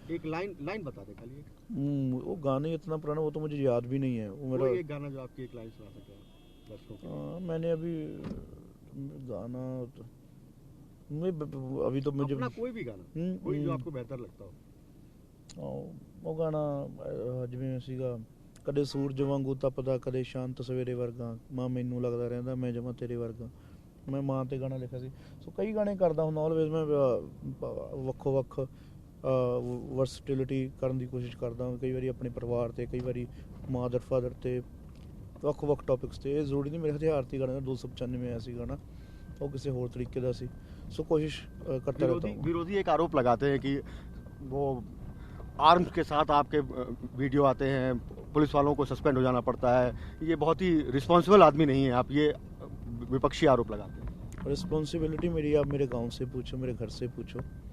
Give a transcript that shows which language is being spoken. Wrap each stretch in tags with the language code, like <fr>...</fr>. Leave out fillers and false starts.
<hi>एक लाइन बता दे खाली। वो गाने इतना पुराना, वो तो मुझे याद भी नहीं है। वो मेरा एक गाना जो आपकी एक लाइन सुना सके दर्शकों को। मैंने अभी गाना मैं अभी तो मुझे अपना कोई भी गाना, कोई जो आपको बेहतर लगता हो। वो गाना</hi> <pa>जिਵੇਂ ਸੀਗਾ, ਕਦੇ ਸੂਰਜ ਵਾਂਗੂ ਤਪਦਾ, ਕਦੇ ਸ਼ਾਂਤ ਸਵੇਰੇ ਵਰਗਾ, ਮਾਂ ਮੈਨੂੰ ਲੱਗਦਾ ਰਹਿੰਦਾ ਮੈਂ ਜਮਾਂ ਤੇਰੇ ਵਰਗਾ। ਮੈਂ ਮਾਂ ਤੇ ਗਾਣਾ ਲਿਖਿਆ ਸੀ। ਸੋ ਕਈ ਗਾਣੇ ਕਰਦਾ ਹੁੰਦਾ ਆਲਵੇਜ਼। ਮੈਂ ਵੱਖੋ ਵੱਖ ਵਰਸਟਿਲਿਟੀ ਕਰਨ ਦੀ ਕੋਸ਼ਿਸ਼ ਕਰਦਾ। ਕਈ ਵਾਰੀ ਆਪਣੇ ਪਰਿਵਾਰ ਤੇ, ਕਈ ਵਾਰੀ ਮਦਰ ਫਾਦਰ ਤੇ, ਵੱਖ ਵੱਖ ਟੌਪਿਕਸ ਤੇ। ਇਹ ਜ਼ਰੂਰੀ ਨਹੀਂ ਮੇਰੇ ਹਥਿਆਰਤੀ ਗਾਣੇ ਦਾ 295 ਆਇਆ ਸੀ ਗਾਣਾ, ਉਹ ਕਿਸੇ ਹੋਰ ਤਰੀਕੇ ਦਾ ਸੀ।</pa> <hi>सो कोशिश करता रहता हूँ। विरोधी एक आरोप लगाते हैं कि वो आर्म्स के साथ आपके वीडियो आते हैं, पुलिस वालों को सस्पेंड हो जाना पड़ता है। ये बहुत ही रिस्पॉन्सिबल आदमी नहीं है आप, ये विपक्षी आरोप लगाते हैं। रिस्पॉन्सिबिलिटी मेरी आप मेरे गांव से पूछो, मेरे घर से पूछो।</hi>